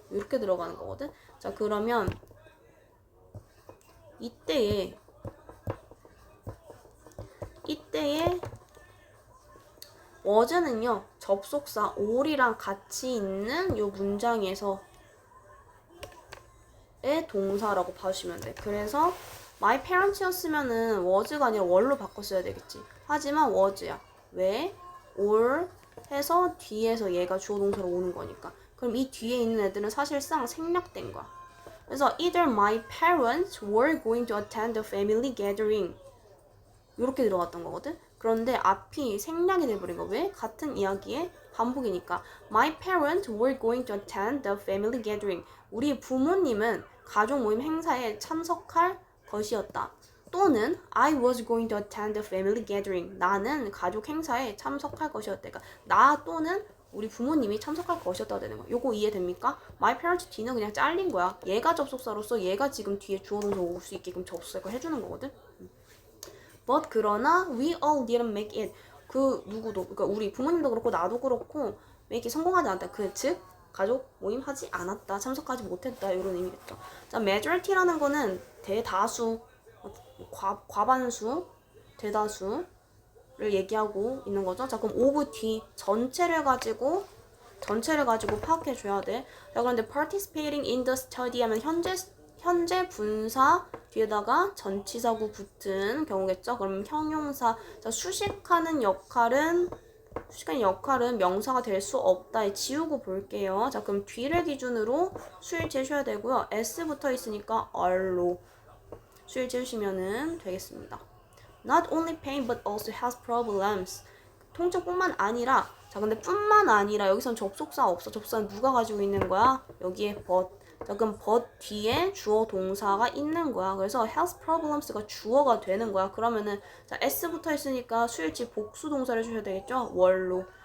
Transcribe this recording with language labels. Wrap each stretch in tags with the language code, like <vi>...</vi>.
<ko>이렇게 들어가는 거거든. 자, 그러면 이때에 was는요 접속사 all이랑 같이 있는 요 문장에서의 동사라고 봐주시면 돼. 그래서</ko> <en>my parents</en> <ko>였으면은 was가 아니라 were로 바꿨어야 되겠지. 하지만 was야. 왜? all 해서 뒤에서 얘가 주어 동사로 오는 거니까. 그럼 이 뒤에 있는 애들은 사실상 생략된 거야. 그래서</ko> <en>either my parents were going to attend the family gathering</en> <ko>이렇게 들어갔던 거거든. 그런데 앞이 생략이 돼버린 거. 왜? 같은 이야기의 반복이니까.</ko> <en>My parents were going to attend the family gathering.</en> <ko>우리 부모님은 가족 모임 행사에 참석할 것이었다.</ko> <en>또는 I was going to attend the family gathering.</en> <ko>나는 가족 행사에 참석할 것이었다. 그러니까 나 또는 우리 부모님이 참석할 것이었다 되는 거야. 요거 이해됩니까?</ko> <en>My parents</en> <ko>뒤는 그냥 잘린 거야. 얘가 접속사로서 얘가 지금 뒤에 주어 동사 올 수 있게끔 접속사를 해주는 거거든.</ko> <en>But</en> <ko>그러나</ko> <en>we all didn't make it.</en> <ko>그 누구도 그러니까 우리 부모님도 그렇고 나도 그렇고</ko> <en>make it</en> <ko>성공하지 않았다. 그 즉 가족 모임 하지 않았다. 참석하지 못했다. 이런 의미겠죠. 자, majority라는 거는 대다수, 과반수, 대다수를 얘기하고 있는 거죠. 자, 그럼 of 뒤 전체를 가지고 파악해 줘야 돼. 자, 그런데</ko> <en>participating in the study</en> <ko>하면 현재 현재 분사 뒤에다가 전치사구 붙은 경우겠죠. 그럼 형용사. 자, 수식하는 역할은 명사가 될 수 없다. 지우고 볼게요. 자, 그럼 뒤를 기준으로 수일 재셔야 되고요. s 붙어 있으니까 are로 수일 재주시면 되겠습니다.</ko> <en>Not only pain but also has problems.</en> <ko>통증뿐만 아니라, 자, 근데 뿐만 아니라 여기선 접속사 없어. 접속사는 누가 가지고 있는 거야? 여기에 but. 자, 그럼 but 뒤에 주어 동사가 있는 거야. 그래서</ko> <en>has problems</en> <ko>가 주어가 되는 거야. 그러면은 자, s 붙어 있으니까 수일치 복수 동사를 주셔야 되겠죠? 월로.</ko>